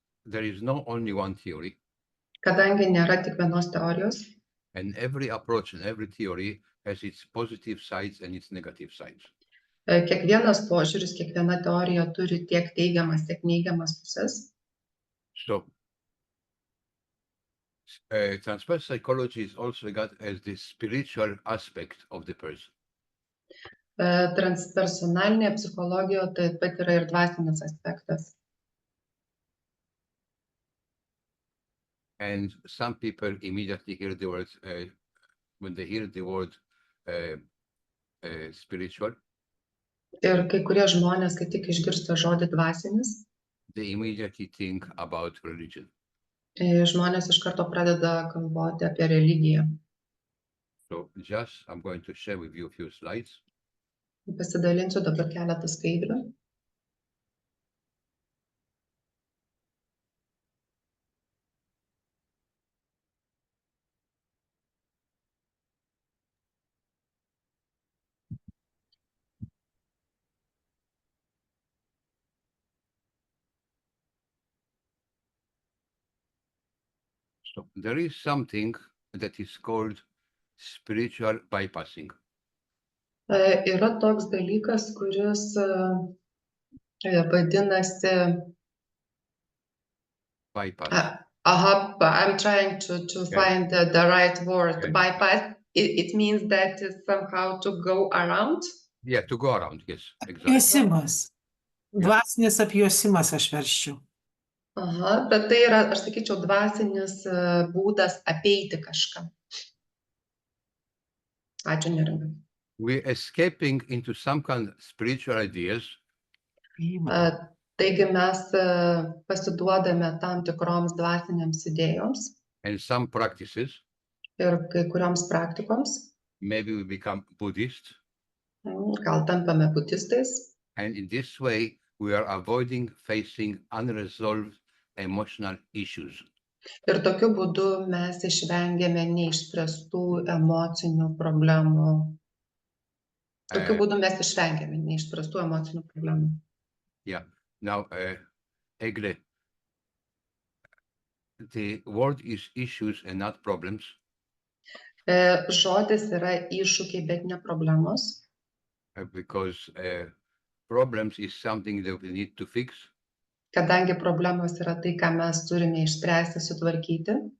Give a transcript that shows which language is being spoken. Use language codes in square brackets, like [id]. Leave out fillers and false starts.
[en] there is not only one theory, [lt] Kadangi nėra tik vienos teorijos, [en] and every approach and every theory has its positive sides and its negative sides. [lt] kiekvienas požiūris, kiekviena teorija turi tiek teigiamas, tiek neigiamas pusės. [en] So, transpersonal psychology is also regarded as the spiritual aspect of the person. [lt] Transpersonalinė psichologija taip pat yra ir dvasinis aspektas. [en] And some people immediately hear the word, when they hear the word spiritual, [lt] Ir kai kurie žmonės, kai tik išgirsta žodį dvasinis, [en] they immediately think about religion. [lt] Žmonės iš karto pradeda galvoti apie religiją. [en] So just, I'm going to share with you a few slides. [lt] Pasidalinsiu dabar keletą skaidrių. [en] So there is something that is called spiritual bypassing. [lt] Yra toks dalykas, kuris vadinasi, [en] Bypass. I'm trying to find the right word. Okay. Bypass, it means that somehow to go around. Yeah, to go around, yes, exactly. [lt] Apjuosimas. Dvasinis apjuosimas aš verščiau. Bet tai yra, aš sakyčiau, dvasinis būdas apeiti kažką. Ačiū, Neringa. [en] We're escaping into some kind of spiritual ideas [lt] Taigi mes pasiduodame tam tikroms dvasinėms idėjoms [en] and some practices. [lt] ir kai kurioms praktikoms. [en] Maybe we become Buddhist, [lt] Gal tampame budistais. [en] and in this way we are avoiding facing unresolved emotional issues. [lt] Ir tokiu būdu mes išvengiame neišspręstų emocinių problemų. Tokiu būdu mes išvengiame neišspręstų emocinių problemų. [en] Yeah. Now, Egle, the word is issues and not problems. [lt] Žodis yra iššūkiai, bet ne problemos. [en] Because problems is something that we need to fix, [lt] Kadangi problemos yra tai, ką mes turime išspręsti, sutvarkyti.